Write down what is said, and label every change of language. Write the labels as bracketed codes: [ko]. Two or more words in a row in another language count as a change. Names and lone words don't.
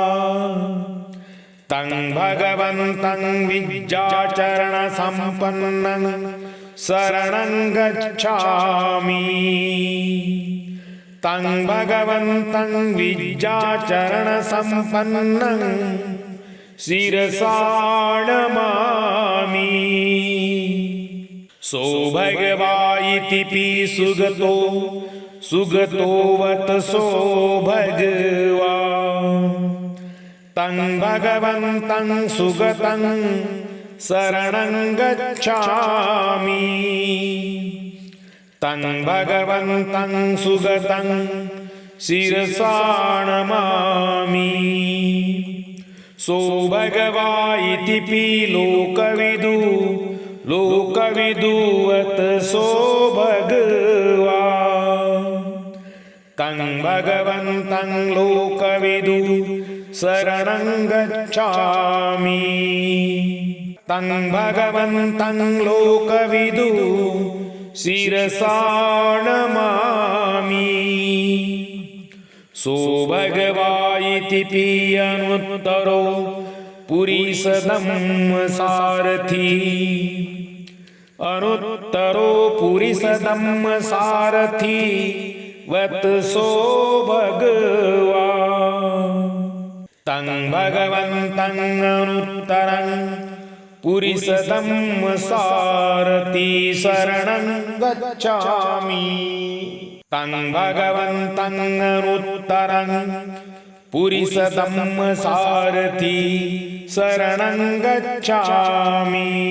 [pi] तं भगवन्तं विद्याचरणसम्पन्नं शरणं गच्छामि तं भगवन्तं विद्याचरणसम्पन्नं शिरसा नमामि सो भगवा इति सुगतो वत सो भगवा तं भगवन्तं सुगतं शरणं गच्छामि तं भगवन्तं सुगतं शिरसा नमामि सो भगवा इति लोकविदुवत सो भगवा तं भगवन्तं लोकविदु शरणं गच्छामि तं भगवन्तं लोकविदु शिरसा नमामि सो भगवा इति अनुत्तरो पुरीसदम्मसारथी वत सो भगवा तं भगवन्तं अनुत्तरं पुरीसदम्मसारथी शरणं गच्छामि तं भगवन्तं अनुत्तरं पुरीसदम्मसारथी शरणं गच्छामि